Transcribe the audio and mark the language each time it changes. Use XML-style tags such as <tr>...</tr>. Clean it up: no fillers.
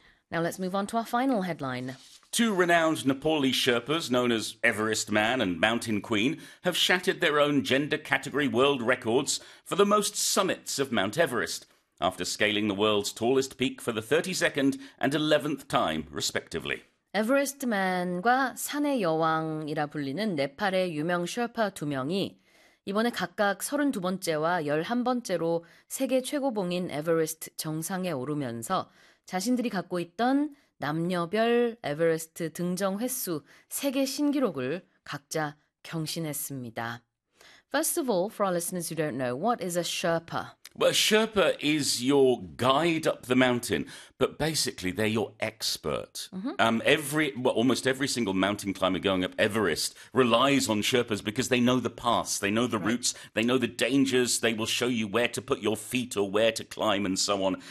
<en>Now let's move on to our final headline. Two renowned Nepali Sherpas, known as Everest Man and Mountain Queen, have shattered their own gender category world records for the most summits of Mount Everest, after scaling the world's tallest peak for the 32nd and 11th time, respectively.</en> <ko>Everest Man과 산의 여왕이라 불리는 네팔의 유명 셔파 두 명이 이번에 각각 32번째와 11번째로 세계 최고봉인 에베레스트 정상에 오르면서 자신들이 갖고 있던 남녀별 에베레스트 등정 횟수 세계 신기록을 각자 경신했습니다.</ko> <en>First of all, for our listeners who don't know, what is a Sherpa? Well, a Sherpa is your guide up the mountain, but basically they're your expert. Almost every single mountain climber going up Everest relies on Sherpas because they know the paths, they know the routes, they know the dangers, they will show you where to put your feet or where to climb and so on.</en>